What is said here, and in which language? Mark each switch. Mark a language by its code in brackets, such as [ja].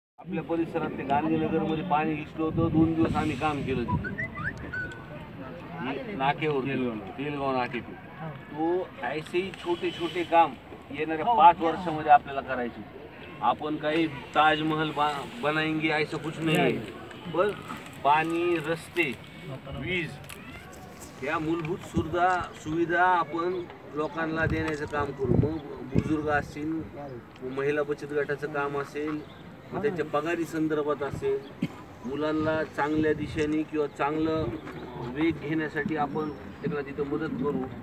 [mr] आपल्या परिसरात ते गांधीनगर मध्ये पाणी घुसलं होतं. 2 दिवस आम्ही काम केलं तिथे नाकेवर, तेलगाव नाके पे. [hi] तो ऐसे ही छोटे छोटे काम [mr] येणाऱ्या 5 वर्षामध्ये आपल्याला करायचे. आपण काही [hi] ताजमहल बनाएंगे ऐसा कुछ नहीं है. [mr] बस पाणी, रस्ते, वीज या मूलभूत सुविधा आपण लोकांना देण्याचं काम करू. मग बुजुर्ग असतील, महिला बचत गटाचं काम असेल, मग त्यांच्या पगारी संदर्भात असेल, मुलांना चांगल्या दिशेने किंवा चांगलं वेग घेण्यासाठी आपण त्यांना तिथं मदत करू.